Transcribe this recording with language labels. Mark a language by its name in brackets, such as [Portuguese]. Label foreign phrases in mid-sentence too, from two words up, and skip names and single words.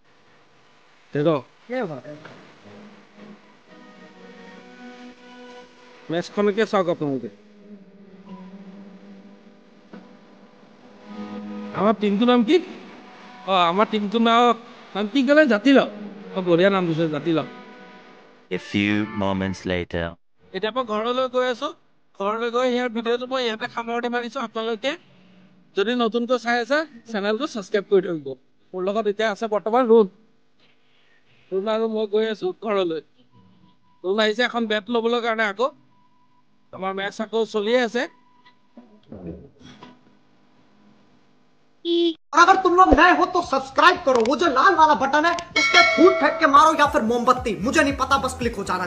[Assamese] মেচখনকে চাওক আপোনালোকে। আমাৰ টিমটোৰ নাম কি? আমাৰ টিমটোৰ নাম কি ক'লে? জাতিলাও। বঢ়িয়া নাম দিছে, জাতিলাও। [English] A few moments later. [Assamese] এতিয়া মই ঘৰলৈ গৈ আছো। ঘৰলৈ গৈ ইয়াৰ ভিডিঅ'টো মই ইয়াতে সামৰণি মাৰিছো। আপোনালোকে যদি নতুনকৈ চাই আছে চেনেলটো ছাবস্ক্ৰাইব কৰি থৈ দিব। মোৰ লগত এতিয়া আছে বৰ্তমান ৰুণ আৰু মই গৈ আছো ঘৰলৈ। ৰুণ আহিছে এখন বেট ল'বলৈ কাৰণে। আকৌ আমাৰ মেচ আকৌ চলিয়ে আছে। [Hindi] अगर तुम लोग नए हो तो सब्सक्राइब करो, वो जो लाल वाला बटन है उस पर फूट फेंक के मारो या फिर मोमबत्ती, मुझे नहीं पता, बस क्लिक हो जाना